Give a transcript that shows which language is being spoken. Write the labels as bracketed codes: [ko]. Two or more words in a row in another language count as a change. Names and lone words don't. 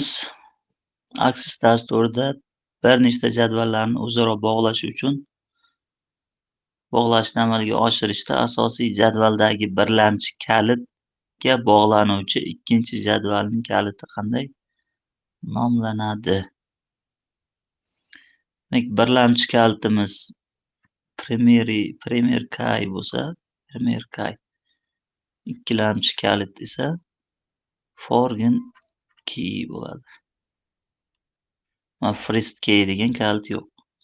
[uz] Axis dasturida bir nechta jadvallarni o'zaro bog'lash uchun bog'lashni amalga oshirishda asosiy jadvaldagi birlamchi kalitga bog'lanuvchi ikkinchi jadvalning kaliti qanday nomlanadi? Demak, birlamchi kalitimiz [en] premier key [uz] bo'lsa, [en] premier key. [uz] Ikkilamchi kalit esa [en] foreign key [uz] bo'ladi. [en] First key [uz] degan kalit yo'q.